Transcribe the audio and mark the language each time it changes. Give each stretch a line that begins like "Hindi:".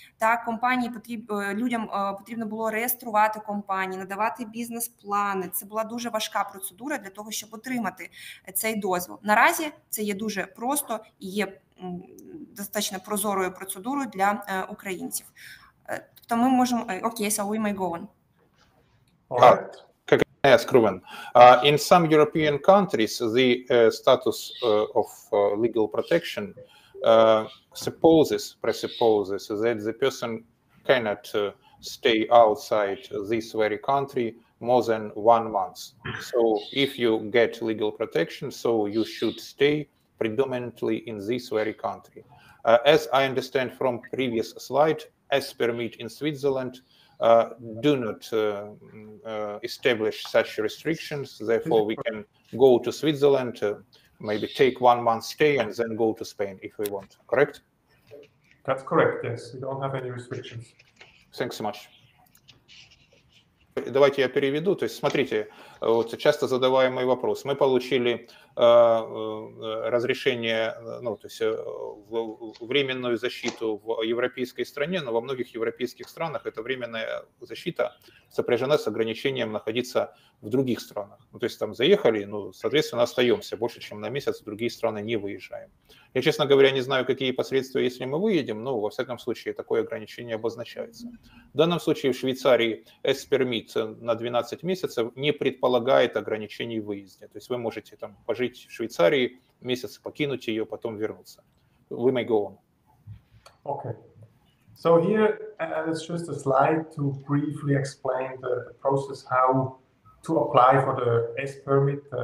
Ukrainian: Так, людям потрібно було реєструвати компанії, надавати бізнес-плани. Це була дуже важка процедура для того, щоб отримати цей дозвіл. Наразі це є дуже просто і є достатньо прозорою процедурою для українців. Тобто ми можемо...
English: Окей, so we may go on. Can I ask, Ruben? In some European countries, the status of legal protection presupposes that the person cannot stay outside this very country more than 1 month. So if you get legal protection, so you should stay predominantly in this very country. As I understand from previous slide, S-permit in Switzerland do not establish such restrictions. Therefore, we can go to Switzerland, maybe take 1 month stay, and then go to Spain if we want. Correct? That's correct. Yes, we don't have any restrictions. Thanks so much.
Russian: Давайте я переведу. То есть, смотрите, вот часто задаваемый вопрос. Мы получили разрешение, то есть временную защиту в европейской стране, но во многих европейских странах эта временная защита сопряжена с ограничением находиться в других странах. То есть там заехали, соответственно, остаемся больше, чем на месяц, в другие страны не выезжаем. Я, честно говоря, не знаю, какие последствия, если мы выедем, но во всяком случае такое ограничение обозначается. В данном случае в Швейцарии S-permit на 12 месяцев не предполагает ограничений в выезде. То есть вы можете там пожить жить в Швейцарии, месяц покинуть ее, потом вернуться.
English: We may go on. Okay. So here, it's just a slide to briefly explain the process, how to apply for the S permit.